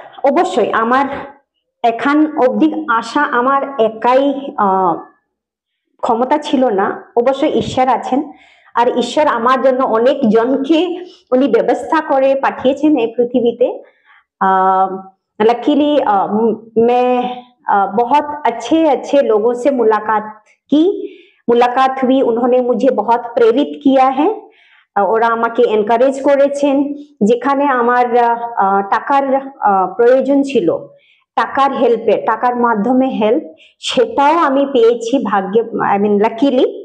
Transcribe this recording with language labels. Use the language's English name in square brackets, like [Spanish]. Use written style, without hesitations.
[Bangla] অবশ্যই আমার এখান অবধি আসা আমার একাই ক্ষমতা ছিল না, অবশ্যই ঈশ্বর আছেন, আর ঈশ্বর আমার জন্য অনেক জনকে উনি ব্যবস্থা করে পাঠিয়েছেন এই পৃথিবীতে। [Hindi] लकीली मैं बहुत अच्छे लोगों से मुलाकात हुई, उन्होंने मुझे बहुत प्रेरित किया है, [Bangla] ওরা আমাকে এনকারেজ করেছেন। যেখানে আমার টাকার প্রয়োজন ছিল, টাকার হেল্পে, টাকার মাধ্যমে হেল্প, সেটাও আমি পেয়েছি ভাগ্যে, [English] I mean luckily.